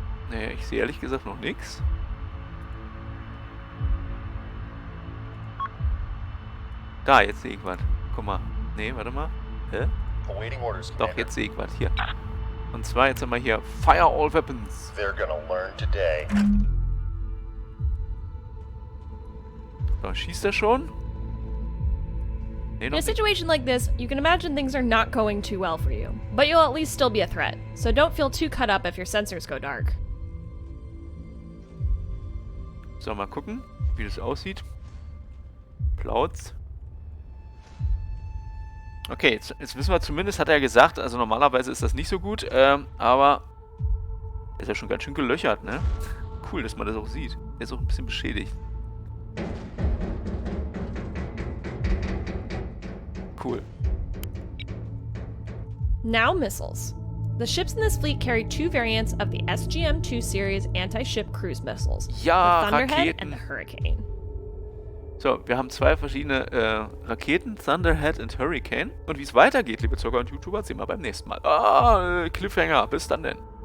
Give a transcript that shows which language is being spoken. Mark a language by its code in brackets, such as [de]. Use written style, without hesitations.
[de] Nee, ich sehe ehrlich gesagt noch nichts. Da, jetzt sehe ich was. Guck mal. Nee, warte mal. Hä? [en] Awaiting orders, [de] Doch, [en] Commander. [de] jetzt sehe ich was. Hier. Und zwar, jetzt haben wir hier Fire all Weapons. [en] They're gonna learn today. [de] So, schießt er schon? Nee, [en] In [de] noch [en] a [de] nicht. [en] situation like this, you can imagine things are not going too well for you, but you'll at least still be a threat, so don't feel too cut up if your sensors go dark. [de] So, mal gucken, wie das aussieht. Plauz. Okay, jetzt wissen wir zumindest, hat er gesagt, also normalerweise ist das nicht so gut, aber ist ja schon ganz schön gelöchert, ne? Cool, dass man das auch sieht. Er ist auch ein bisschen beschädigt. Cool. [en] Now missiles. The ships in this fleet carry two variants of the SGM-2 series anti-ship cruise missiles, [de] Ja, [en] the Thunderhead [de] Raketen. [en] and the Hurricane. [de] So, wir haben 2 verschiedene Raketen, Thunderhead und Hurricane. Und wie es weitergeht, liebe Zocker und YouTuber, sehen wir beim nächsten Mal. Cliffhanger, bis dann denn.